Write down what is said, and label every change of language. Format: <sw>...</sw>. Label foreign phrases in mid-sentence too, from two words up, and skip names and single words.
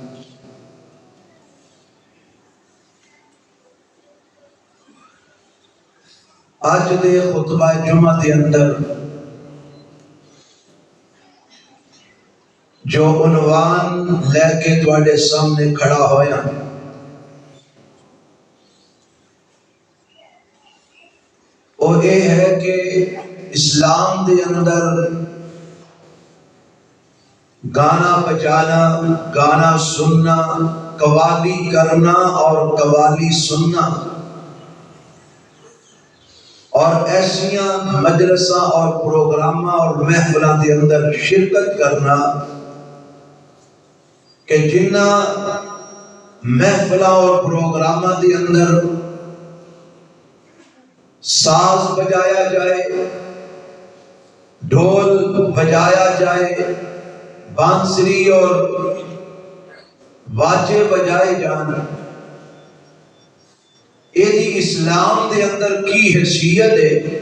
<pa>آج دے خطبہ جمعہ دے اندر جو عنوان لے کے تواڈے سامنے کھڑا ہویا وہ یہ ہے کہ اسلام دے اندر گانا بجانا، گانا سننا، قوالی کرنا اور قوالی سننا اور ایسیاں مجلساں اور پروگراماں اور محفلاں دے اندر شرکت کرنا کہ جنہ محفلاں اور پروگراماں دے اندر ساز بجایا جائے، ڈھول بجایا جائے، بانسری اور واجے بجائے جان، ایدی اسلام دے اندر کی حیثیت ہے؟</pa>